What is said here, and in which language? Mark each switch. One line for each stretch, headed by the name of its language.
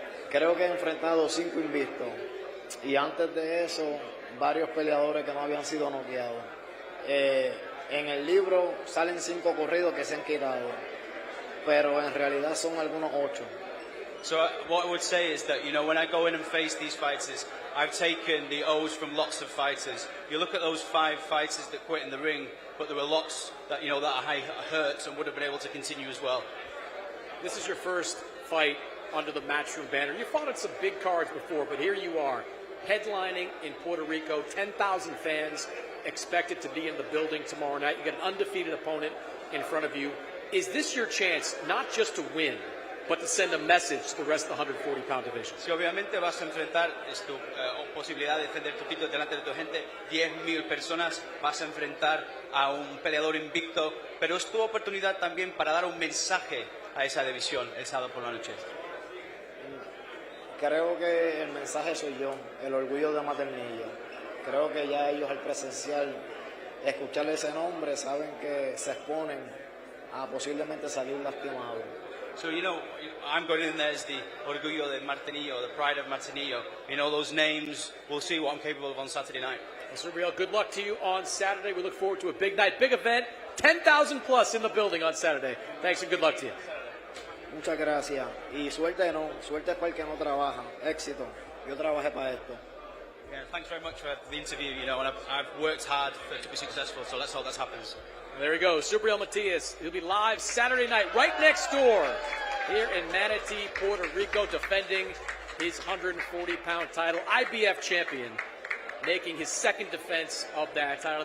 Spanish: Creo que he enfrentado 5 invictos y antes de eso varios peleadores que no habían sido noqueados. En el libro salen 5 corridos que se han quitado, pero en realidad son algunos 8.
English: So what I would say is that, you know, when I go in and face these fighters, I've taken the O's from lots of fighters. You look at those 5 fighters that quit in the ring, but there were lots that, you know, that I hurt and would have been able to continue as well. This is your first fight under the Matchroom banner. You fought on some big cards before, but here you are, headlining in Puerto Rico, 10,000 fans expected to be in the building tomorrow night. You got an undefeated opponent in front of you. Is this your chance, not just to win, but to send a message to the rest of the 140-pound division?
Spanish: Si obviamente vas a enfrentar tu posibilidad de defender tu título delante de tu gente, 10,000 personas, vas a enfrentar a un peleador invicto, pero es tu oportunidad también para dar un mensaje a esa división el sábado por la noche. Creo que el mensaje soy yo, el orgullo de Maternillo. creo que ya ellos al presenciar, escuchar ese nombre, saben que se exponen a posiblemente salir lastimados.
English: So, you know, I'm going in there as the Orgullo de Martinillo, the pride of Martinillo. You know, those names, we'll see what I'm capable of on Saturday night. Well, Subriel, good luck to you on Saturday. We look forward to a big night, big event, 10,000 plus in the building on Saturday. Thanks and good luck to you.
Spanish: Muchas gracias. Y suerte no, suerte es para el que no trabaja. Éxito. Yo trabajé para esto.
English: Yeah, thanks very much for the interview, you know, and I've worked hard to be successful, so let's hope that happens. There he goes, Subriel Matias. He'll be live Saturday night right next door here in Manatee, Puerto Rico, defending his 140-pound title, IBF champion, making his second defense of that title.